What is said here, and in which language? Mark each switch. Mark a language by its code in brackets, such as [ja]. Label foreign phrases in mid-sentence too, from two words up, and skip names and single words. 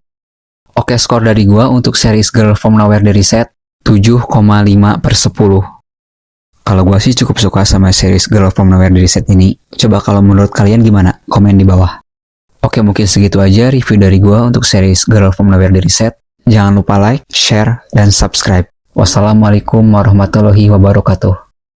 [id] Oke, skor dari gue untuk series Girl From Nowhere The Reset 7,5/10. Kalau gue sih cukup suka sama series Girl From Nowhere The Reset ini. Coba kalau menurut kalian gimana? Komen di bawah. Oke, mungkin segitu aja review dari gue untuk series Girl From Nowhere The Reset. Jangan lupa like, share, dan subscribe. [ar] والسلام عليكم ورحمة الله وبركاته.